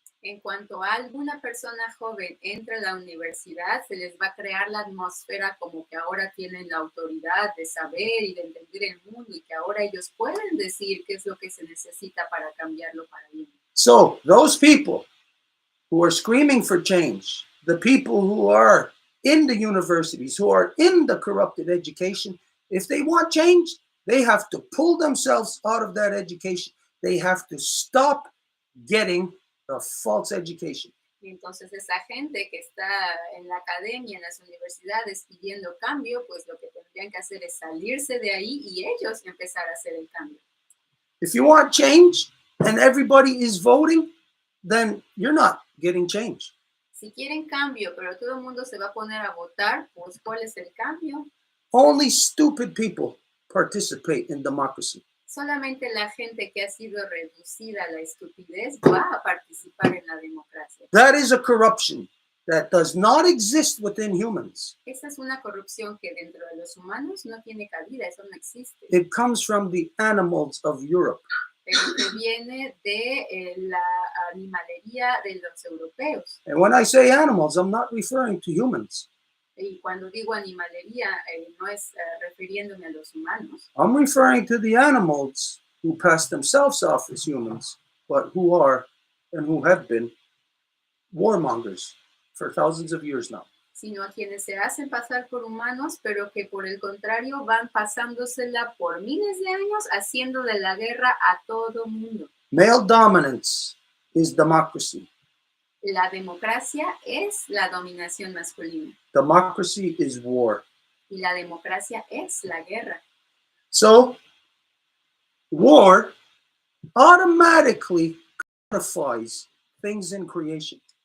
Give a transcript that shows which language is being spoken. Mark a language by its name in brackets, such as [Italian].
[Spanish] En cuanto a alguna persona joven entra a la universidad, se les va a crear la atmósfera como que ahora tienen la autoridad de saber y de entender el mundo y que ahora ellos pueden decir qué es lo que se necesita para cambiarlo para bien. [English] So those people who are screaming for change, the people who are in the universities, who are in the corrupted education, if they want change, they have to pull themselves out of that education. They have to stop getting the false education. [Spanish] Y entonces esa gente que está en la academia, en las universidades pidiendo cambio, pues lo que tendrían que hacer es salirse de ahí y ellos empezar a hacer el cambio. [English] If you want change and everybody is voting, then you're not getting change. [Spanish] Si quieren cambio, pero todo el mundo se va a poner a votar, pues ¿cuál es el cambio? [English] Only stupid people participate in democracy. [Spanish] Solamente la gente que ha sido reducida a la estupidez va a participar en la democracia. [English] That is a corruption that does not exist within humans. [Spanish] Esa es una corrupción que dentro de los humanos no tiene cabida, eso no existe. [English] It comes from the animals of Europe. [Spanish] Pero que viene de la animalería de los europeos. [English] And when I say animals, I'm not referring to humans. [Spanish] Y cuando digo animalería, no es refiriéndome a los humanos. [English] I'm referring to the animals who pass themselves off as humans, but who are and who have been warmongers for thousands of years now. [Spanish] Sino a quienes se hacen pasar por humanos, pero que por el contrario van pasándosela por miles de años haciendo de la guerra a todo mundo. [English] Male dominance is democracy. [Spanish] La democracia es la dominación masculina [English] Democracy is war. [Spanish] y la democracia es la guerra. [English] So, war automatically codifies things in creation.